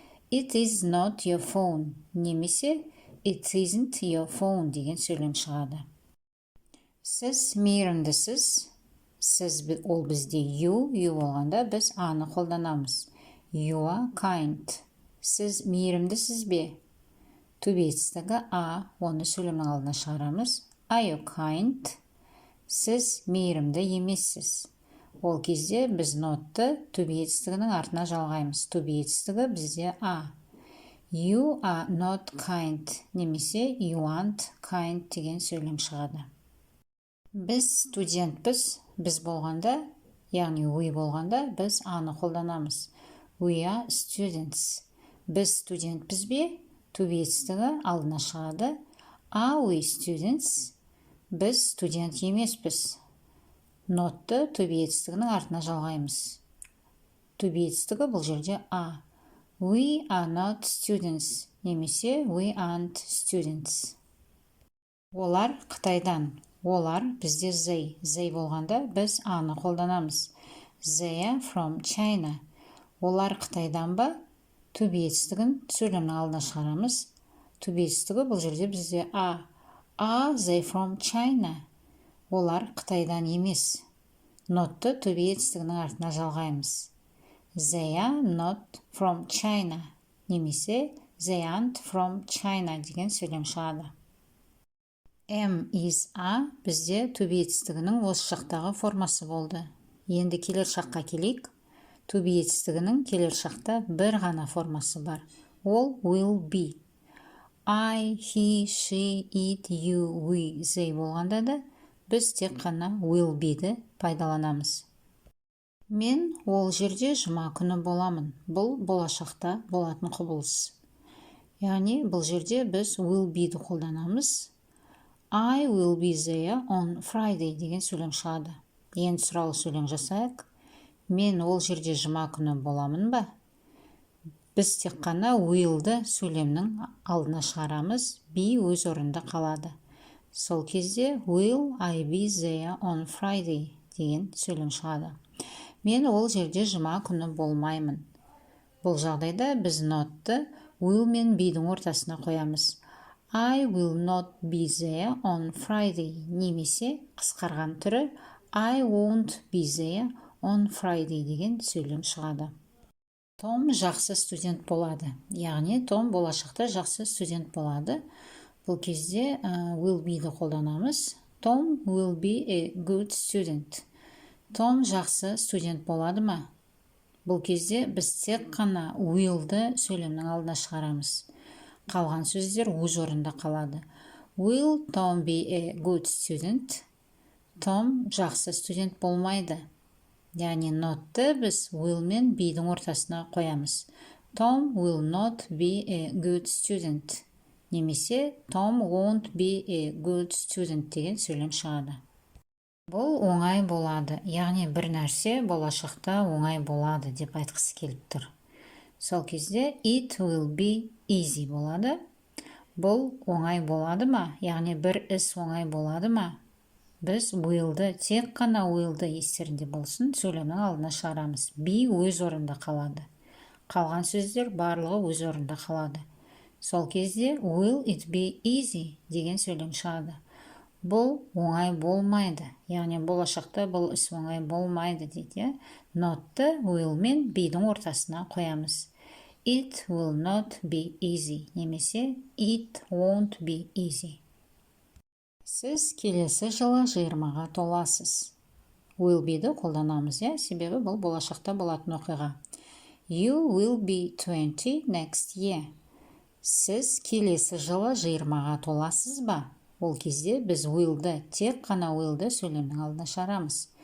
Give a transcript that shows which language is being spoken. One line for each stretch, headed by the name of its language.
English: It is not your phone
Kazakh: немесе
English: it isn't your phone
Kazakh: деген сөйлем шығады. Сіз мейірімдісіз. Сіз ол бізде you болғанда біз аны қолданамыз.
English: You are kind.
Kazakh: Сіз мейірімдісіз бе? To be етістігі оны сөйлемнің алдына шығарамыз.
English: Are you kind?
Kazakh: Сіз мейірімді емессіз. Ол кезде біз not'ты to be етістігінің артына жалғаймыз.
English: To be
Kazakh: етістігі бізде
English: You are not kind
Kazakh: немесе
English: you aren't kind деген сөйлем шығады.
Kazakh: Біз студентпіз. Біз болғанда, яғни we болғанда біз аны қолданамыз.
English: We are students.
Kazakh: Біз студентпіз бе? To be етістігі алдына шығады.
English: Are we students?
Kazakh: Біз студент емеспіз. Not'ты to be етістігінің артына жалғаймыз.
English: To be
Kazakh: етістігі бұл жерде
English: We are not students
Kazakh: немесе
English: we aren't students.
Kazakh: Олар Қытайдан. Олар бізде they болғанда біз аны қолданамыз.
English: They are from China.
Kazakh: Олар Қытайдан ба? To be етістігін сөйлемнің алдына шығарамыз.
English: To be
Kazakh: етістігі бұл жерде бізде
English: Are they from China?
Kazakh: Олар Қытайдан емес. Not'ты to be етістігінің артына жалғаймыз.
English: They are not from China
Kazakh: немесе
English: they aren't from China
Kazakh: деген сөйлем шығады. Is бізде to be етістігінің осы жақтағы формасы болды. Енді келер шаққа келейік. To be етістігінің келер шақта бір ғана формасы бар. Ол will be. I, he, she, it, you, we, they болғанда да біз тек қана will be'ді пайдаланамыз. Мен ол жерде жұма күні боламын. Бұл болашақта болатын құбылыс. Яғни бұл жерде біз will be'ді қолданамыз.
English: I will be there on Friday
Kazakh: деген сөйлем шығады. Енді сұраулы сөйлем жасайық. Мен ол жерде жұма күні боламын ба? Біз тек қана will'ді сөйлемнің алдына шығарамыз. Be өз орында қалады. Сол кезде
English: will I be there on Friday
Kazakh: деген сөйлем шығады. Мен ол жерде жұма күні болмаймын. Бұл жағдайда біз not'ты will мен be'дің ортасына қоямыз.
English: I will not be there on Friday
Kazakh: немесе қысқарған түрі
English: I won't be there on Friday
Kazakh: деген сөйлем шығады. Том жақсы студент болады. Яғни Том болашақта жақсы студент болады. Бұл кезде will be'ді қолданамыз.
English: Tom will be a good student.
Kazakh: Том жақсы студент болады ма? Бұл кезде біз тек қана will'ді сөйлемнің алдына шығарамыз. Қалған сөздер өз орында қалады.
English: Will Tom be a good student?
Kazakh: Том жақсы студент болмайды. Яғни not'ты біз will мен be'дің ортасына қоямыз.
English: Tom will not be a good student.
Kazakh: Немесе
English: Tom won't be a good student
Kazakh: деген сөйлем шығады. Бұл оңай болады. Яғни бір нәрсе болашақта оңай болады деп айтқысы келіп тұр. Сол кезде
English: it will be easy
Kazakh: болады. Бұл оңай болады ма? Яғни бір іс оңай болады ма? Біз will'ді, тек қана will'ді естерінде болсын, сөйлемнің алдына шығарамыз. Be өз орында қалады. Қалған сөздер барлығы өз орнында қалады. Сол кезде
English: will it be easy
Kazakh: деген сөйлем шығады. Бұл оңай болмайды. Яғни болашақта бұл іс оңай болмайды дейді. Not'ты will мен be'дің ортасына қоямыз.
English: It will not be easy
Kazakh: немесе
English: it won't be easy.
Kazakh: Сіз келесі жылы 20-ға толасыз. Will be'ді қолданамыз, себебі бұл болашақта болатын оқиға.
English: You will be 20 next year.
Kazakh: Сіз келесі жылы 20-ға толасыз ба? Ол кезде біз will'ді, тек қана will'ді сөйлемнің алдына шығарамыз.